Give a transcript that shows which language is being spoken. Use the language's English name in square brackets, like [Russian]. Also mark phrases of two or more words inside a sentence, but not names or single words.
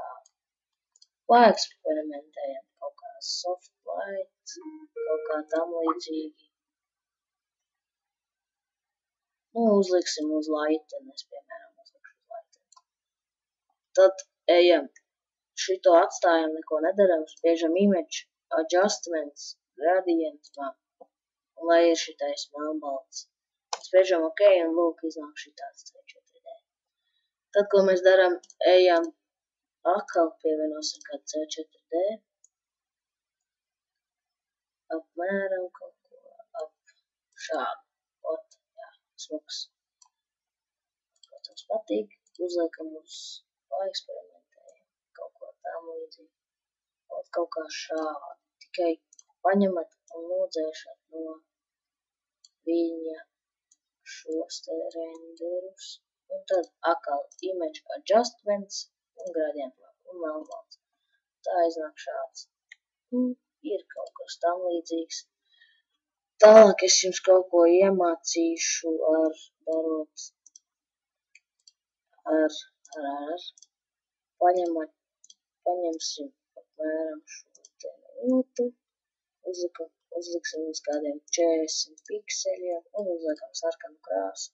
[Latvian] Paeksperimentējam kaut kā [English] soft light, [Latvian] kaut kā tam līdzīgi. Uzliksim uz lighteni, es, piemēram, uzlikšu uz lighteni. Tad ejam, šito atstājam, neko nedaram, spiežam [English] image, adjustments, gradient map. [Latvian] Un lai ir šitais melnbalts. Spiežam OK un lūk iznāk šitāds C4D. Tad, ko mēs darām, ejam atkal pievienosim kādu C4D. Apmēram kaut ko ap šādu. Ot, jā, smuks. Protams, patīk. Uzliekam uz paeksperimentējam. Kaut ko tam līdzīgi. Ot, kaut kā šādi. Tikai paņemat un nodzēšat no viņa šos te renderus. Un tad atkal [English] image adjustments [Latvian] un [English] gradient map [Latvian] un melnbalts. Tā iznāk šāds. Ir kaut kas tam līdzīgs. Tālāk es jums kaut ko iemācīšu paņemsim apmēram šo te notu, uzliksim uz kādiem 40 pikseļiem un uzliekam sarkanu krāsu.